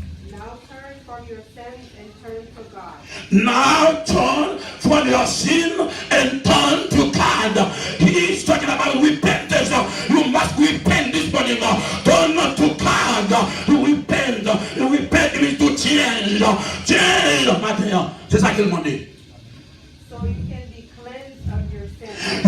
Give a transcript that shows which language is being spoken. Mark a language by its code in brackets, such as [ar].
[en] Now turn from your sins and turn to God. Now turn from your sin and turn to God. He is talking about repentance. You must repent this morning. Turn to God. Repent. Repent means to change. Change. [fr] C'est ça qu'il m'a dit. [en] So you can be cleansed of your sins.